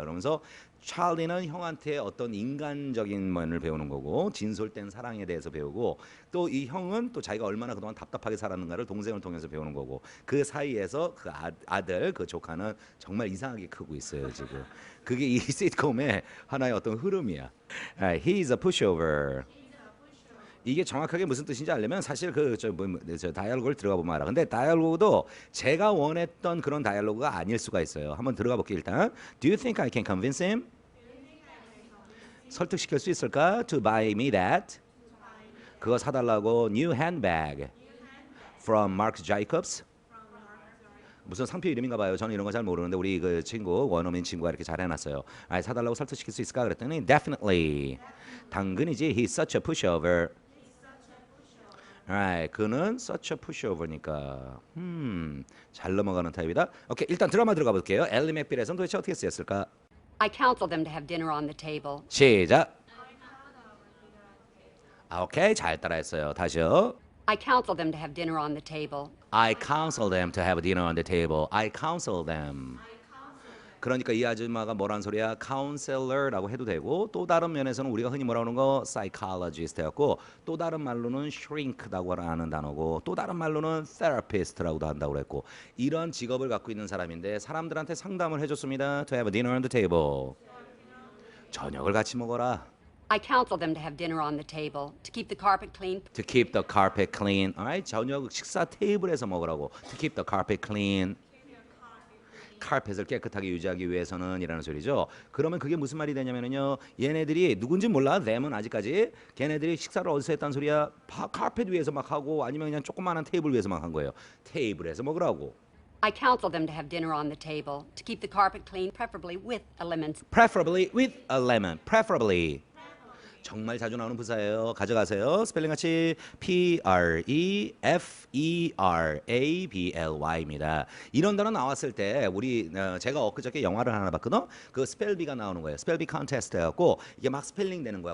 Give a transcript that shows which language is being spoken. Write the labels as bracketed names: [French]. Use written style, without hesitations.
[Korean] 그러면서 찰리는 형한테 어떤 인간적인 면을 배우는 거고 진솔된 사랑에 대해서 배우고 또 이 형은 또 자기가 얼마나 그동안 답답하게 살았는가를 동생을 통해서 배우는 거고 그 사이에서 그 아들 그 조카는 정말 이상하게 크고 있어요 지금. 그게 이 시트콤의 하나의 어떤 흐름이야. [English] He's a pushover. [Korean] 이게 정확하게 무슨 뜻인지 알려면 사실 저 다이얼로그를 들어가 보면 알아. 근데 다이얼로그도 제가 원했던 그런 다이얼로그가 아닐 수가 있어요. 한번 들어가 볼게요 일단. [English] Do you think I can convince him? [Korean] 설득시킬 수 있을까? [English] To buy me that. [Korean] 그거 사달라고 [English] new handbag from Marc Jacobs. [Korean] 무슨 상표 이름인가 봐요. 저는 이런 거 잘 모르는데 우리 그 친구 원어민 친구가 이렇게 잘 해놨어요. 사달라고 설득시킬 수 있을까? 그랬더니 definitely. 당근이지. [English] He's such a pushover. [Korean] 그는 [English] such a pushover [Korean] 니까 잘 넘어가는 타입이다. 오케이 일단 드라마 들어가 볼게요. 엘리 맥빌에서는 도대체 어떻게 쓰였을까? [English] I counsel them to have dinner on the table. [Korean] 시작. 오케이 잘 따라했어요. 다시요. [English] I counsel them to have dinner on the table. I counsel them to have dinner on the table. I counsel them. [Korean] 그러니까 이 아줌마가 뭐란 소리야? counselor라고 해도 되고 또 다른 면에서는 우리가 흔히 뭐라고 하는 거 psychologist였고 또 다른 말로는 shrink라고 하는 단어고 또 다른 말로는 therapist라고도 한다고 그랬고 이런 직업을 갖고 있는 사람인데 사람들한테 상담을 해줬습니다. [English] To have a dinner on the table. [Korean] 저녁을 같이 먹어라. [English] I counsel them to have dinner on the table, to keep the carpet clean, To keep the carpet clean. Alright, [Korean] 저녁 식사 테이블에서 먹으라고. [English] To keep the carpet clean. [Korean] 카펫을 깨끗하게 유지하기 위해서는 이라는 소리죠. 그러면 그게 무슨 말이 되냐면요. 얘네들이 누군지 몰라. them은 아직까지. 걔네들이 식사를 어디서 했다는 소리야? 카펫 위에서 막 하고 아니면 그냥 조그마한 테이블 위에서 막 한 거예요. 테이블에서 먹으라고. [English] I counsel them to have dinner on the table, to keep the carpet clean, preferably with a lemon. Preferably with a lemon. Preferably. [Korean] 정말 자주 나오는 부사예요. 가져가세요. 스펠링 같이 Preferably입니다. 이런 단어 나왔을 때 우리 제가 엊그저께 영화를 하나 봤거든. 그 스펠비가 나오는 거예요. 스펠비 컨테스트 해갖고 이게 막 스펠링 되는 거야.